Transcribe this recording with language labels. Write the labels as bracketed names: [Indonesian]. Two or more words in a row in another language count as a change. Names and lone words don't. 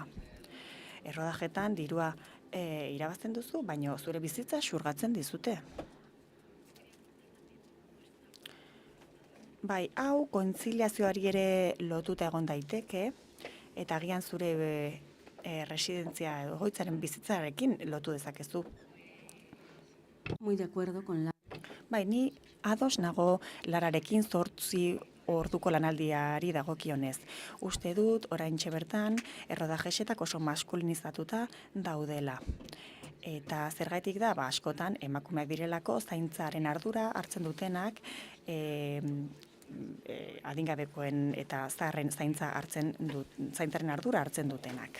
[Basque] Errodajetan dirua irabazten duzu, baina zure bizitza xurgatzen dizute. Bai, hau kontziliazioari ere lotuta egon daiteke, eta agian zure residentzia egoitzaren bizitzarekin lotu dezakezu. [Spanish] Muy de acuerdo con la... [Basque] Bai, ni ados nago Lararekin 8 orduko lanaldiari dagokionez. Uste dut, oraintxe bertan, errodajesetak oso maskulinizatuta daudela. Eta zergaitik da, askotan, emakumeak direlako zaintzaren ardura hartzen dutenak, adingabekoen eta zaharren zaintzaren ardura hartzen dutenak.